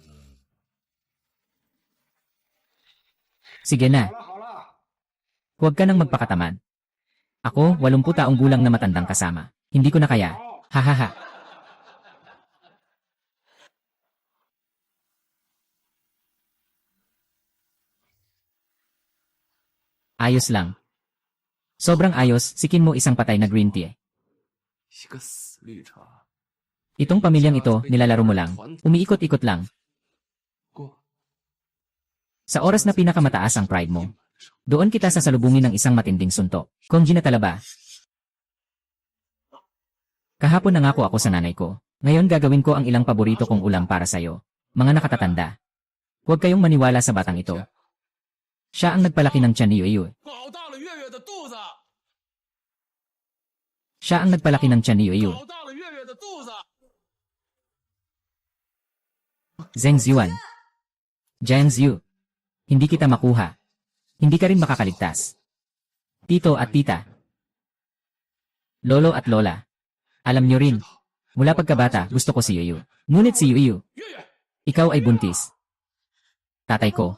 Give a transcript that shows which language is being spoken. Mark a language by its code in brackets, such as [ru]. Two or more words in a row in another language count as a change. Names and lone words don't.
[tl] Sige na. [zh] 好了， [tl] Huwag ka nang magpakatamad. Ako, 80 taong gulang na matandang kasama. Hindi ko na kaya. Hahaha. Ayos lang. Sobrang ayos, sikin mo isang patay na [en] green tea. [zh] 一个死绿茶， [tl] Itong pamilyang ito, nilalaro mo lang. Umiikot-ikot lang. [zh] 过 [tl] Sa oras na pinakamataas ang pride mo, doon kita sasalubungin ng isang matinding suntok. Konji na talaba. Kahapon nangako ako sa nanay ko. Ngayon gagawin ko ang ilang paborito kong ulam para sa'yo. Mga nakatatanda. Huwag kayong maniwala sa batang ito. Siya ang nagpalaki ng tiyan ni Yuyu. [zh] 搞大了月月的肚子， [tl] Siya ang nagpalaki ng tiyan ni Yuyu. [zh] 搞大了月月的肚子。 [tl] Zheng Ziyuan. Jiang Ziyu. Hindi kita makuha. Hindi ka rin makakaligtas. Tito at tita. Lolo at lola. Alam niyo rin. Mula pagkabata, gusto ko si Yuyu. Ngunit si Yuyu, [zh] 月月， [tl] ikaw ay buntis. Tatay ko.